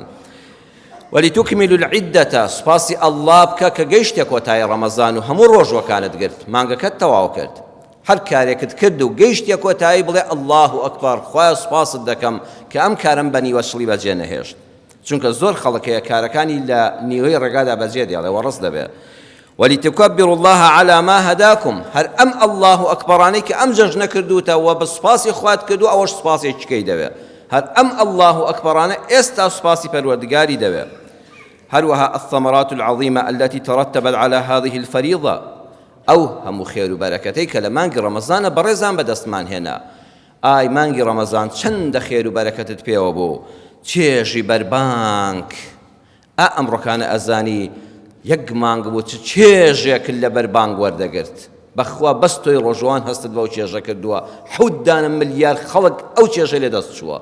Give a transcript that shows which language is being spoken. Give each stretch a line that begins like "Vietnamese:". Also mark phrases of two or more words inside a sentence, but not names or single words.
Arabic: ولتكملوا العدة
Central Kurdish: سپاسی ئەڵڵا بکە کە گەیشتە کۆتایی ڕەمەزان و هەموو ڕۆژوەکانت گرت، مانگەکەت تەواو کرد، هەر کارێکت کرد و گەیشتە کۆتایی بڵێ ئەڵڵاه ئەکبەر، خوایە سوپاست دەکەم کە ئەم کارم بە نیوەشڵی بەجێ نەهێشت. چونکە زۆر خەڵکەیە کارەکانی لە نیوەی ڕێگادا بەجێ دێڵێ وەڕست دەبێت.
Arabic: ولتكبروا الله على ما هداكم،
Central Kurdish: هەر ئەم ئەڵڵاه ئەکبەرانەی کە ئەم جەژنە کردوتەوە بە سوپاسی خوات کردو ئەوەش سوپاسێکیکەی دەوێت. هەر ئەم ئەڵڵاه ئەکبەرانە ئێستا سوپاسی پەروەردگاری دەوێت.
Arabic: هەروەها الثمرات العظيمة التي ترتبت على هذه الفريضة،
Central Kurdish: ئەو هەموو خێر و بەرەکەتەی کە لە مانگی ڕەمەزانە بەڕێزان بەدەستمان هێنا. ئای مانگی ڕەمەزان چەندە خێر و بەرەکەتت پێوە بوو، چێژی بەربانگ، ئەمڕۆکانە ئەزانی یەک مانگ بوو چ چێژێک لە بەربانگ وەردەگرت، بەخوا بەس تۆی ڕۆژوان هەستت بەو چێژە کردووە، 7 ملیار خەڵک ئەو چێژە لێ دەست چووە.